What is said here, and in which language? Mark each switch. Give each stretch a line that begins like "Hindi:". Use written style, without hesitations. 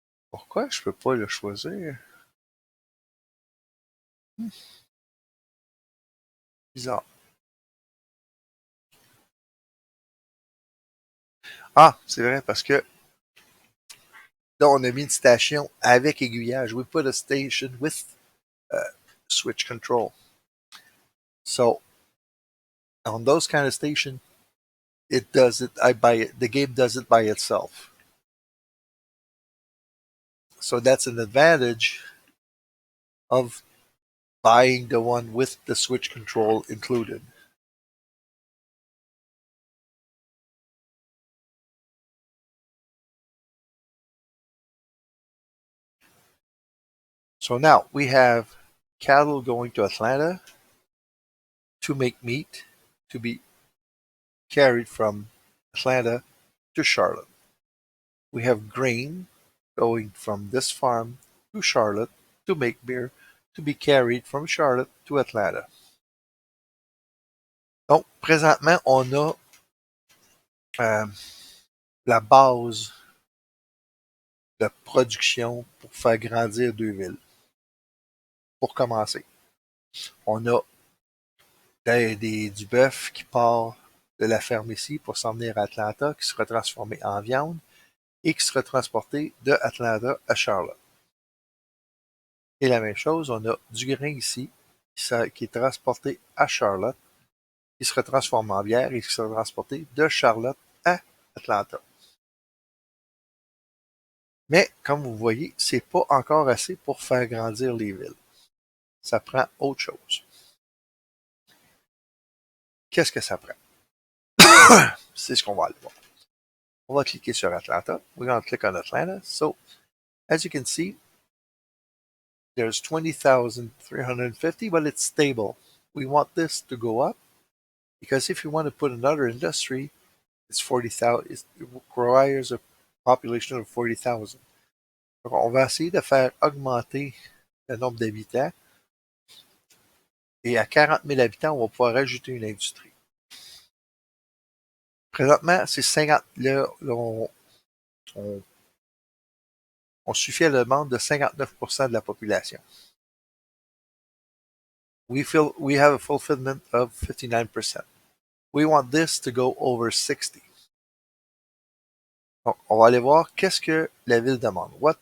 French: Pourquoi je peux pas le choisir? Hmm, bizarre. Ah, c'est vrai, parce que là, on a mis une station avec aiguillage.
English: We put a station with switch control. So on those kind of stations, it does it. I buy it. The game does it by itself. So that's an advantage of buying the one with the switch control included. So now we have cattle going to Atlanta to make meat to be carried from Atlanta to Charlotte. We have grain going from this farm to Charlotte to make beer to be carried from Charlotte to Atlanta.
French: Donc, présentement, on a euh, la base de production pour faire grandir deux villes. Pour commencer, on a du bœuf qui part de la ferme ici pour s'en venir à Atlanta, qui sera transformé en viande et qui sera transporté de Atlanta à Charlotte. Et la même chose, on a du grain ici qui est transporté à Charlotte, qui sera transformé en bière et qui sera transporté de Charlotte à Atlanta. Mais, comme vous voyez, c'est pas encore assez pour faire grandir les villes. Ça prend autre chose. Qu'est-ce que ça prend? C'est ce qu'on va aller voir. On va cliquer sur Atlanta.
English: We're going to click on Atlanta. So, as you can see, there's 20,350, but it's stable. We want this to go up because if you want to put another industry, it's 40,000. It requires a population of 40,000.
French: Donc, on va essayer de faire augmenter le nombre d'habitants et à 40 000 habitants, on va pouvoir ajouter une industrie. Présentement, c'est 50. Là, on, on suffit à la demande de 59% de la population.
English: We have a fulfillment of 59%. We want this to go over 60.
French: Donc, on va aller voir qu'est-ce que la ville demande.